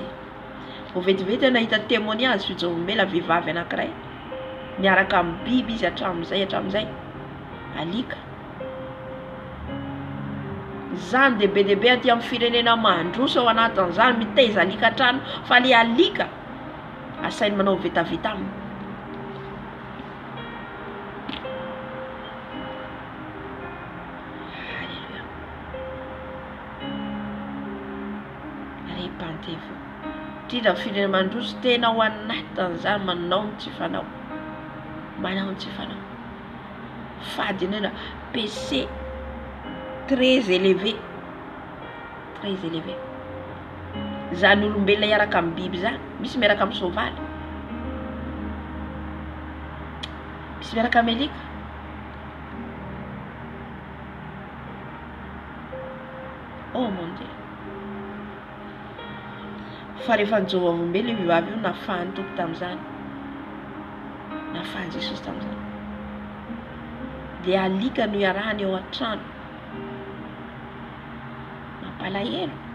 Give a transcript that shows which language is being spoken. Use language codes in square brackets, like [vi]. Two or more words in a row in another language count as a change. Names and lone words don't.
[mg] Vao vetivety nahita témoignage fijombela vehivavy anankiray miaraka amin'ny biby izy hatramin'izay alika. Zany dehibe aty amin'ny firenena mandroso ao anatin'izany mitaiza alika trano, fa le alika asainy manao vetaveta aminy. Alléluia. [fr] Repentez-vous. [mg] Indrindra firenena mandroso tena ao anatin'izany manao ny tsy fanao. Manao ny tsy fanao. Fady nena [fr] péché très élevé. Très élevé. [mg] Zany olombelona iaraka amin'ny biby zany, misy miaraka amin'ny soavaly, misy miaraka amin'ny alika. [fr] Oh mon Dieu. [mg] Fa rehefa nijova olombelona io vehivavy io nafahany tompo tamin'izany, nafahany Jesosy tamin'izany. Dia alika no iarahany ao an-trano, mampalahelo.